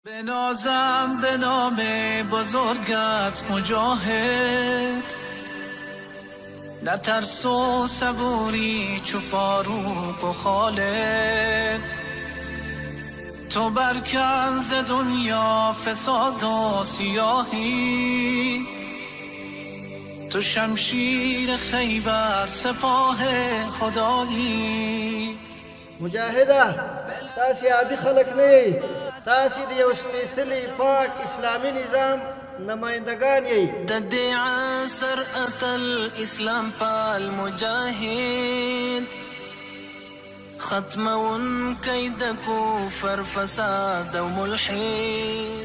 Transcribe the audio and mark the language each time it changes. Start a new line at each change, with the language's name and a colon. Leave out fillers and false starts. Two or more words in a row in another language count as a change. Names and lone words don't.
Persian: بنازم به نام بزرگت مجاهد، نترس و صبوری چو فاروق و خالد. تو برکن ز دنیا فساد و سیاهی، تو شمشیر خیبر سپاه خدایی.
Pashto: مجاهده تاسې عادي خلک نه، تاسې د یو سپېڅلي پاک اسلامي نظام نمایندګان یې. د دې عصر اتل اسلام پال مجاهد، ختمونکی د کفر فساد او ملحد.